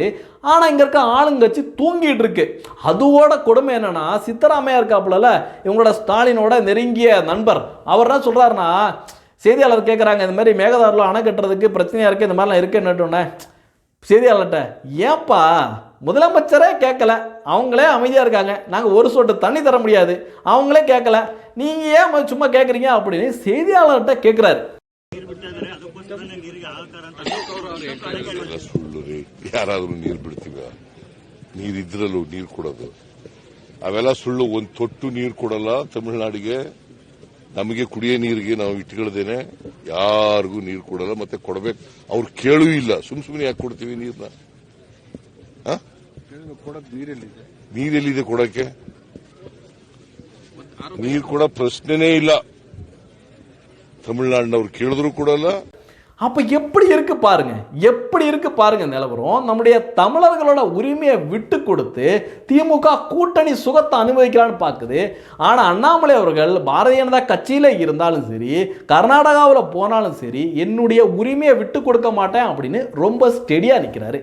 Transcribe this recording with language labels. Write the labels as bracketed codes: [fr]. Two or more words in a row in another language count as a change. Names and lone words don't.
[ta] ஆனால் இங்கே இருக்க ஆளுங்கட்சி தூங்கிட்டு இருக்கு. அதோட கொடுமை என்னன்னா, சித்தராமையா இருக்காப்புல இவங்களோட ஸ்டாலினோட நெருங்கிய நண்பர், அவர் என்ன சொல்கிறாருன்னா, செய்தியாளர் கேட்குறாங்க இந்த மாதிரி மேகதாதுல அணை கட்டுறதுக்கு பிரச்சனையாக இருக்குது, இந்த மாதிரிலாம் இருக்குன்னு செய்தியாளர்கிட்ட, ஏப்பா முதலமைச்சரே கேட்கல, அவங்களே அமைதியாக இருக்காங்க, நாங்கள் ஒரு சொட்டு தண்ணி தர முடியாது, அவங்களே கேட்கல, நீங்கள் ஏன் சும்மா கேட்குறீங்க அப்படின்னு செய்தியாளர்கிட்ட கேட்குறாரு. [kn] ಯಾರಾದ್ರೂ ನೀರು ಬಿಡ್ತೀವ, ನೀರಿದ್ರಲ್ಲೂ ನೀರು ಕೊಡೋದು ಅವೆಲ್ಲ ಸುಳ್ಳು. ಒಂದು ತೊಟ್ಟು ನೀರು ಕೊಡಲ್ಲ ತಮಿಳುನಾಡಿಗೆ, ನಮಗೆ ಕುಡಿಯೋ ನೀರಿಗೆ ನಾವು ಇಟ್ಕೊಳ್ದೇನೆ ಯಾರಿಗೂ ನೀರು ಕೊಡಲ್ಲ, ಮತ್ತೆ ಕೊಡಬೇಕು ಅವ್ರು ಕೇಳೂ ಇಲ್ಲ. ಸುಮ್ಮನೆ ಯಾಕೆ ಕೊಡ್ತೀವಿ ನೀರ್ನ? ನೀರೆಲ್ಲಿದೆ ಕೊಡಕ್ಕೆ? ನೀರು ಕೊಡೋ ಪ್ರಶ್ನೆನೇ ಇಲ್ಲ. ತಮಿಳುನಾಡಿನವ್ರು ಕೇಳಿದ್ರು ಕೊಡಲ್ಲ. [ta] அப்போ எப்படி இருக்கு பாருங்க, எப்படி இருக்கு பாருங்க நிலவரம். நம்முடைய தமிழர்களோட உரிமையை விட்டு கொடுத்து திமுக கூட்டணி சுகத்தை அனுபவிக்கலான்னு பார்க்குது. ஆனால் அண்ணாமலை அவர்கள் பாரதிய ஜனதா கட்சியில் இருந்தாலும் சரி, கர்நாடகாவில் போனாலும் சரி, என்னுடைய உரிமையை விட்டு கொடுக்க மாட்டேன் அப்படின்னு ரொம்ப ஸ்டெடியாக நிற்கிறாரு.